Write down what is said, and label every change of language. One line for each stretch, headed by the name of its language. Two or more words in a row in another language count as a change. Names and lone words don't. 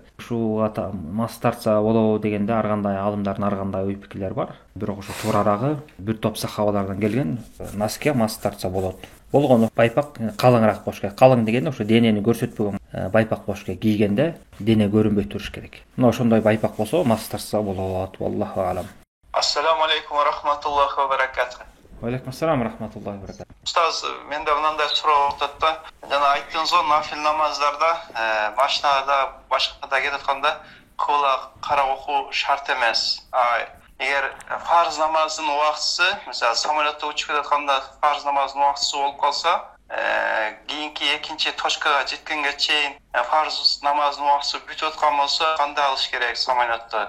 Kyrgyz: Ушуга мас тартса болобу дегенде ар кандай аалымдардын ар кандай ой пикирлери бар. Бирок ошо туурарагы бир топ сахабалардан келген носкиге мас тартса болот. Болгону байпак калыңыраак болуш керек. Калың деген ошо денени көрсөтпөгөн байпак болуш керек. Кийгенде дене көрүнбөй туруш керек. Мына ошондой байпак болсо мас тартса болот.
Arabic: الله أعلم. السلام عليكم ورحمة الله وبركاته. عليكم السلام رحمة الله وبركاته.
Kyrgyz: Устаз, менде мындай суроо болуп да. Жана айттыңыз го, нафил намаздарда, машинада, башкада кетип атканда кыбла карап окуу шарт эмес. Эгер фарз намазынын убактысы, мисалы, самолетто учуп кетатканда фарз намазынын убактысы болуп калса, кийинки экинчи точкага жеткенге чейин фарз намазынын убактысы бүтүп аткан болсо, кандай алыш керек самолетто?